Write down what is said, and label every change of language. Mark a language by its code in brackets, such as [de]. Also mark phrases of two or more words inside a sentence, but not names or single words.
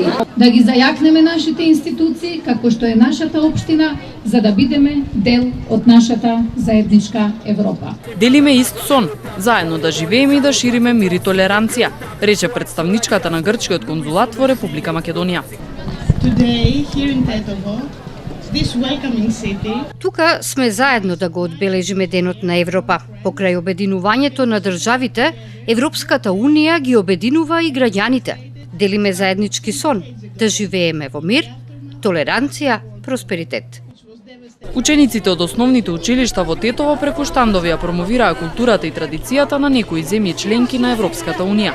[mk] Да ги зајакнеме нашите институции, како што е нашата општина, за да бидеме дел од нашата заедничка Европа. Делиме ист сон, заедно да живееме и да шириме мир и толеранција, рече представничката на грчкиот конзулат во Република Македонија. [en] Today, here in Tetovo, this welcoming city. [mk] Тука сме заедно да го одбележиме Денот на Европа. Покрај обединувањето на државите, Европската Унија ги обединува и граѓаните. Делиме заеднички сон, да живееме во мир, толеранција, просперитет. Учениците од основните училишта во Тетово преку штандови ја промовираа културата и традицијата на некои земји членки на Европската Унија.